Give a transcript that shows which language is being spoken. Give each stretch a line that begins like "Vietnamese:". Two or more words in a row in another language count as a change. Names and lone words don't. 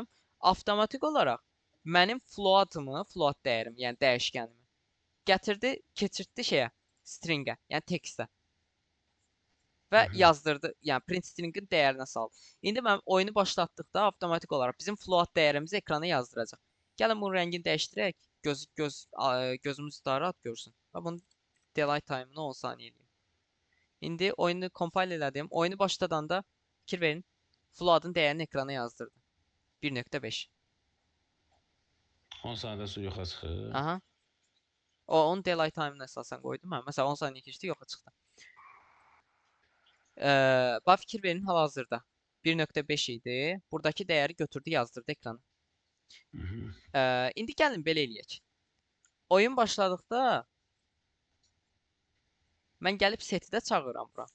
Azerbaijani: Avtomatik olaraq mənim float'ımı, float dəyərimi, yəni dəyişkənimi gətirdi, keçirtdi şeyə, stringə, yəni tekstə. Və yazdırdı, yəni
English: print stringin
Azerbaijani: dəyərinə saldı. İndi mən oyunu başlatdıqda avtomatik olaraq bizim float dəyərimizi ekrana yazdıracaq. Gəlin bunun rəngini dəyişdirək. Gözümüz daha rahat görsün. Və bunun
English: delay time-ını
Azerbaijani: 10 saniyə eləyim. İndi oyunu compile elədim. Oyunu başladanda fikir verin. Float'ın dəyərini ekrana yazdırdı. 1,5. 10 saniyədə su yoxa çıxır. Aha. Onun
English: delay time-ını
Azerbaijani: əsasən qoydum mən. Məsələn, 10 saniyə keçdi, yoxa çıxdı. Bax, fikir verin, hal-hazırda 1,5 idi. Buradakı dəyəri götürdü, yazdırdı ekrana. İndi gəlin belə eləyək. Oyun başladıqda mən gəlib seti də çağırıram bura.